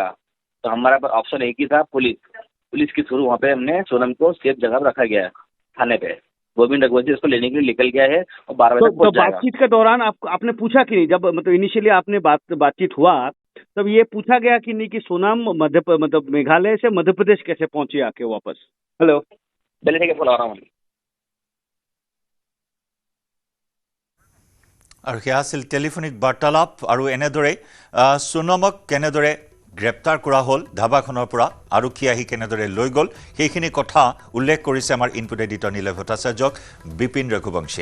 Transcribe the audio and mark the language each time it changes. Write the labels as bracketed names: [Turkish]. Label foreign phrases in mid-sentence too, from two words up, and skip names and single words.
[Hindi] तो हमारा ऑप्शन एक ही था, पुलिस के थ्रू वहाँ पे हमने सोनम को सेफ जगह पर रखा गया है, थाने पे। गोविंद रघुवंशी उसको लेने के लिए निकल गया है और 12 बजे तक पहुंच जाएगा। बातचीत के दौरान आपने पूछा कि नहीं, जब मतलब इनिशियली आपने बातचीत हुआ तब ये पूछा गया कि नहीं कि सोनम मतलब मेघालय से मध्य प्रदेश कैसे पहुंची आके वापस? हेलो, पहले ठीक है, फोन आ रहा हूँ। [Assamese] আৰু সেয়া আছিল টেলিফোনিক বাৰ্তালাপ। আৰু এনেদৰে সোনমক কেনেদৰে গ্ৰেপ্তাৰ কৰা হ'ল ধাবাখনৰ পৰা, আৰক্ষী আহি কেনেদৰে লৈ গ'ল, সেইখিনি কথা উল্লেখ কৰিছে আমাৰ ইনপুট এডিটৰ নিলয় ভট্টাচাৰ্যক বিপিন ৰঘুবংশীয়ে।